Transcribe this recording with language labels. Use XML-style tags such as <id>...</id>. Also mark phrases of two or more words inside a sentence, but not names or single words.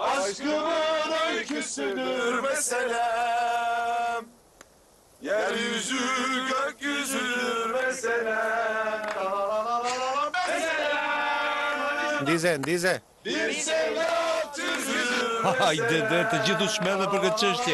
<tr>Aşkımın öyküsüdür meselem. Yeryüzü gökyüzüdür meselem.</tr> <sq>Ndize.</sq> <tr>Bir sevda tüzüdür</tr> <sq>Hajde dhe të gjithu shmedhe për këtë çështje.</sq>